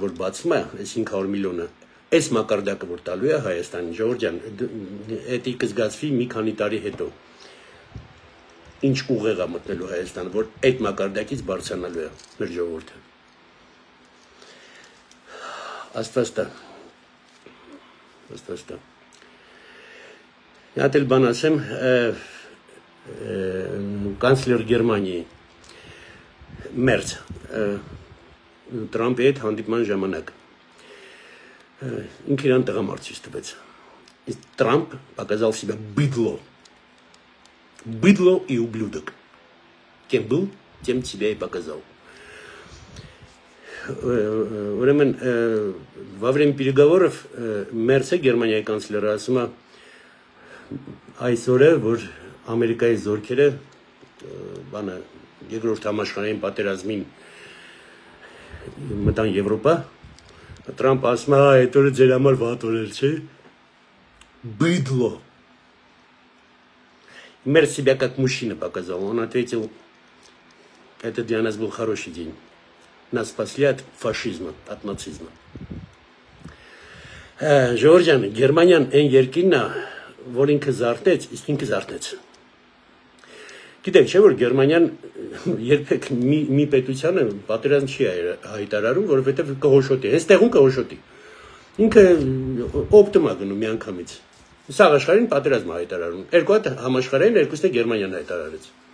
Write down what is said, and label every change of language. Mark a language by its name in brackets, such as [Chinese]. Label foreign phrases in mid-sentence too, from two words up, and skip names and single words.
[Armenian] որ բացվում է, այս 500 միլիոնը, այս մակարդակը որ տալու է Հայաստանին, Ժողովուրդ ջան, դա կզգացվի մի քանի տարի հետո։ Ինչ ուղեղ է մտնելու Հայաստանը, որ այդ մակարդակից բարձրանալու է մեր ժողովուրդը։ Աստված տա։ Մի հատ էլ բան ասեմ, կանցլեր Գերմանիայի Մերց Տրամպի հետ հանդիպման ժամանակ ինքը իրան տղամարդ ցույց տվեց։ Իսկ [Russian] Трамп показал себя быдло и ублюдок. Кем был, тем себя и показал. [Armenian] Ուրեմն [Russian] во время переговоров [Armenian] Մերսը Գերմանիայի կանցլերը ասում է այսօր է որ Ամերիկայի զորքերը բանը երկրորդ համաշխարհային պատերազմին մտան Եվրոպա Трамп ասում է այդ օրը ձեր համար վատ օր էր չէ [Russian] быдло Мерс себя как мужчина показал он ответил это для нас был хороший день Нас спасли от фашизма, от нацизма. [Armenian] Ժողովուրդ, Գերմանիան այն երկիրն է, որ ինքը զարթեց, իսկ ինքը զարթեց։ Գիտեք, չէ՞ որ Գերմանիան երբեք մի պետությանը պատերազմ չի հայտարարում, որովհետև կհոշոտի, հենց տեղում կհոշոտի։ Ինքը օպտիմա գնում միանգամից։ Սա աշխարհին պատերազմ հայտարարում։ Երկու հատ համաշխարհային, երկուսն է Գերմանիան հայտարարեց։